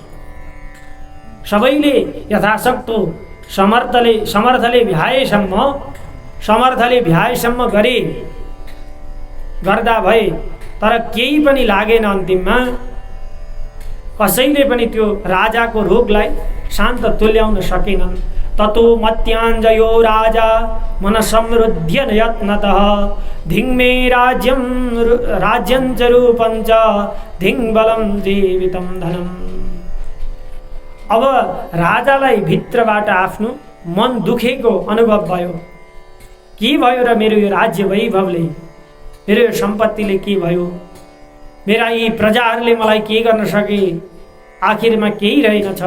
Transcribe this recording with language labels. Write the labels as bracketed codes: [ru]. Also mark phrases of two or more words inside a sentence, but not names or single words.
[ne] सबैले यथाशक्तो समर्थले भ्याएसम्म गरे, गर्दा भए, तर केही पनि लागेन। अन्तिममा कसैले पनि त्यो राजाको रोगलाई शान्त तुल्याउन सकेनन्। [sa] ततो मत्याञ्जयो राजा मन समृद्ध्य यत्नतः धिङ्मे राज्यञ्च रूपञ्च धिङ्बलं जीवितं धनम्। [ne] अब राजालाई भित्रबाट आफ्नो मन दुखेको अनुभव भयो। के भयो र मेरो यो राज्य वैभवले, मेरो यो सम्पत्तिले के भयो, मेरा यी प्रजाहरूले मलाई के गर्न सके, आखिरमा केही रहेनछ।